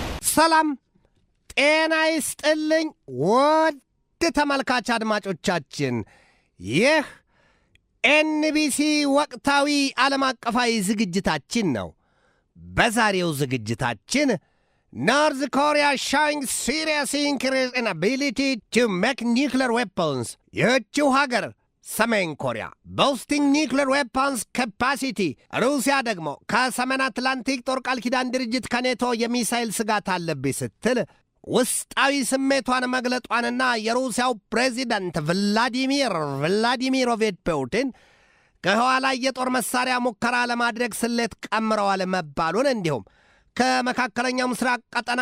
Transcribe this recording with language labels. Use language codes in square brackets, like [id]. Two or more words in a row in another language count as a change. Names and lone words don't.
[am] ሰላም ጤና ይስጥልኝ ውድ ተመልካች አድማጮቻችን ይህ ኤንቢሲ ወቅታዊ ዓለም አቀፋዊ ዝግጅታችን ነው። በዛሬው ዝግጅታችን [en] North Korea showing serious increase in ability to make nuclear weapons. [am] ይህችው ሀገር ሰሜን ኮሪያ [en] boasting nuclear weapons capacity [am] ሩሲያ ደግሞ ከሰሜን አትላንቲክ ጦር ቃል ኪዳን ድርጅት ከኔቶ የሚሳይል ስጋት አለብኝ ስትል ውስጣዊ ስሜቷን መግለጧንና የሩሲያው ፕሬዚዳንት ቭላዲሚሮቪች ፑቲን ከኋላ የጦር መሳሪያ ሙከራ ለማድረግ ስሌት ቀምረዋል መባሉን እንዲሁም ከመካከለኛው ምስራቅ ቀጠና